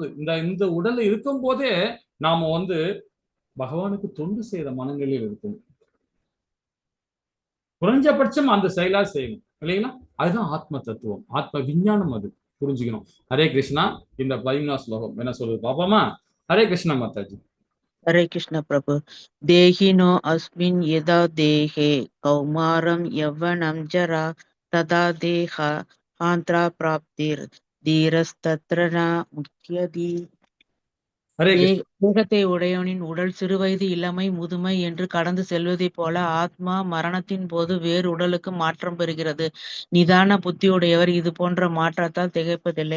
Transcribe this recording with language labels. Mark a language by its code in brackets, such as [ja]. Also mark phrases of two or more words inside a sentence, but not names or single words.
[ta] இந்த உடல்ல இருக்கும் போதே நாம வந்து பகவானுக்கு தொண்டு செய்யற மனங்களில் இருக்கும். குறைஞ்சபட்சம் அந்த செயலா செய்யணும் இல்லைங்களா. அதுதான் ஆத்ம தத்துவம், ஆத்ம விஞ்ஞானம். அது புரிஞ்சுக்கணும். ஹரே கிருஷ்ணா. இந்த 11ஆம் ஸ்லோகம் என்ன சொல்லுது பாப்போமா? ஹரே கிருஷ்ணா மாதாஜி. ஹரே கிருஷ்ண பிரபு. [sa] देहिनो अस्मिन् यथा देहे कौमारं यौवनं जरा तथा देह आन्तरा प्राप्तिर् धीरस्तत्र न मुह्यति. [ta] தேகத்தை உடையவனின் உடல் சிறுவயது, இளமை, முதுமை என்று கடந்து செல்வதைப் போல ஆத்மா மரணத்தின் போது வேறு உடலுக்கு மாற்றம் பெறுகிறது. நிதான புத்தி உடையவர் இது போன்ற மாற்றத்தால் திகைப்பதில்லை.